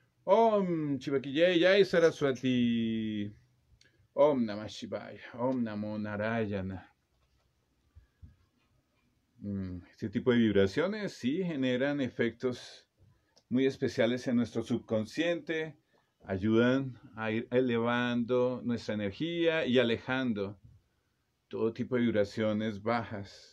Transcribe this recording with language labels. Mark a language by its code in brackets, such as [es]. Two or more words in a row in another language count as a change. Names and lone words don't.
[sa] Om Chivakiyai Jai Saraswati. Om Namah Shivaya. Om Namo Narayana. [es] Este tipo de vibraciones sí generan efectos muy especiales en nuestro subconsciente, ayudan a ir elevando nuestra energía y alejando todo tipo de vibraciones bajas.